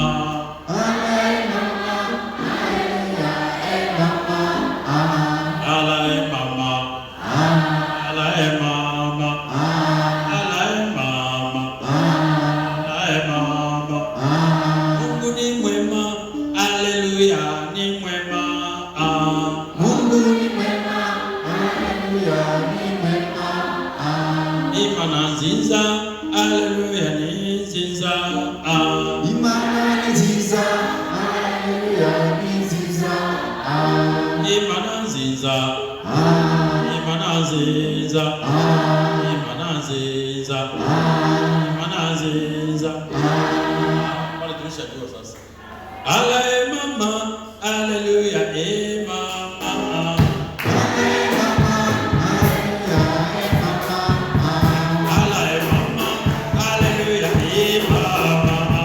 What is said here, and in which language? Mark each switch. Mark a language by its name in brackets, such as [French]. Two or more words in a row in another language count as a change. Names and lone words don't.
[Swahili] Alae mama, Alae mama, Alae mama, Alae mama. Mungu ni mwema, Haleluya, ni mwema. Mungu ni mwema, Haleluya, ni mwema. [Kinyarwanda] Imana nziza, Haleluya, ni nziza. Imana ni nziza, Haleluya, ni nziza. Imana nziza, Imana nziza, Imana nziza, Imana nziza. [Swahili] Wale tulishajua sasa. Alae mama, Haleluya, mama. Alae mama, Haleluya, mama. Alae mama, Haleluya, mama.